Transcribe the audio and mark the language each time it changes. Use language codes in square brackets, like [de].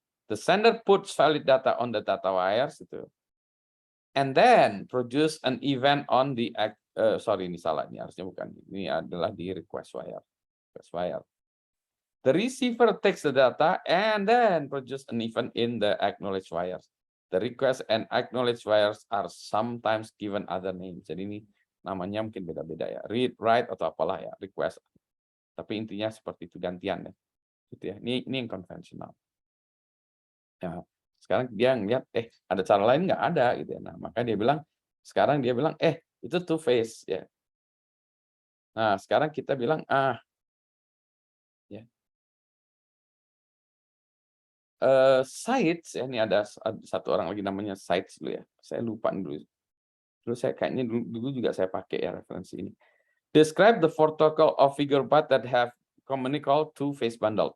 [en] The sender puts valid data on the data wires [id] itu, [en] and then produce an event on the [id] sorry ini salah, ini harusnya bukan, ini adalah di request wire. [en] The receiver takes the data and then produce an event in the acknowledge wires. The request and acknowledge wires are sometimes given other names. [id] Jadi ini namanya mungkin beda-beda ya. Read, write atau apalah ya, request. Tapi intinya seperti itu gantian ya. Gitu ya. Ini yang konvensional. Nah, sekarang dia ngeliat ada cara lain nggak ada gitu ya. Nah, maka dia bilang sekarang dia bilang itu two phase ya. Nah, sekarang kita bilang ya. Sites ya, ini ada satu orang lagi namanya Sites dulu ya. Saya lupa dulu. Dulu saya kayaknya dulu juga saya pakai ya referensi ini. [en] Describe the protocol of figure byte that have commonly called two-phase bundle.